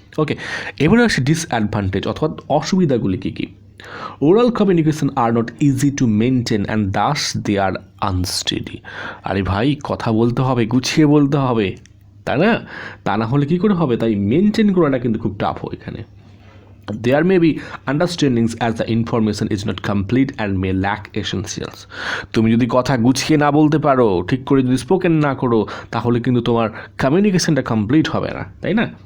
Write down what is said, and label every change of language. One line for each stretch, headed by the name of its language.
Bangla: ওকে, এবারে আসি ডিসঅ্যাডভান্টেজ অর্থাৎ অসুবিধাগুলি কী কী।
English: Oral communication are not easy to maintain and thus they are unsteady.
Bangla: আরে ভাই, কথা বলতে হবে, গুছিয়ে বলতে হবে, তাই না? তা না হলে কী করে হবে? তাই মেনটেন করাটা কিন্তু খুব টাফ হয় এখানে।
English: There may be understandings as the information is not complete and may lack essentials.
Bangla: তুমি যদি কথা গুছিয়ে না বলতে পারো, ঠিক করে যদি স্পোকেন না করো, তাহলে কিন্তু তোমার কমিউনিকেশনটা কমপ্লিট হবে না, তাই না?